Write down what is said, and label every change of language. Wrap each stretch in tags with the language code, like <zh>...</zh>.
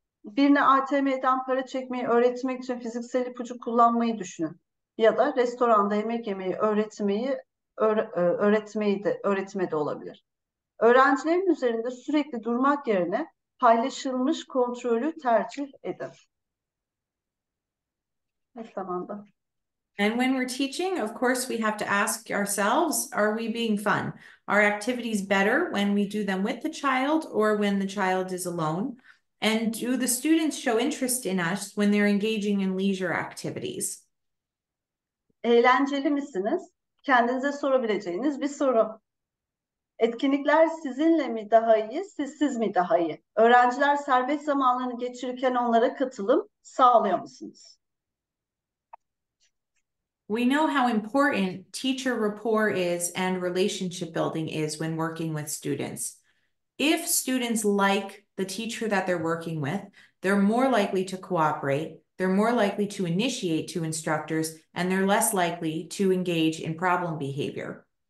<tr>Birine ATM'den para çekmeyi öğretmek için fiziksel ipucu kullanmayı düşünün. Ya da restoranda yemek yemeyi öğretme de olabilir. Öğrencilerin üzerinde sürekli durmak yerine paylaşılmış kontrolü tercih edin. Ne zamanda?</tr> <en>And when we're teaching, of course, we have to ask ourselves, are we being fun? Are activities better when we do them with the child or when the child is alone? And do the students show interest in us when they're engaging in leisure activities?</en> <tr>Eğlenceli misiniz? Kendinize sorabileceğiniz bir soru. Etkinlikler sizinle mi daha iyi, sizsiz mi daha iyi? Öğrenciler serbest zamanlarını geçirirken onlara katılım sağlıyor musunuz?</tr> <en>We know how important teacher rapport is and relationship building is when working with students. If students like the teacher that they're working with, they're more likely to cooperate, they're more likely to initiate to instructors, and they're less likely to engage in problem behavior.</en>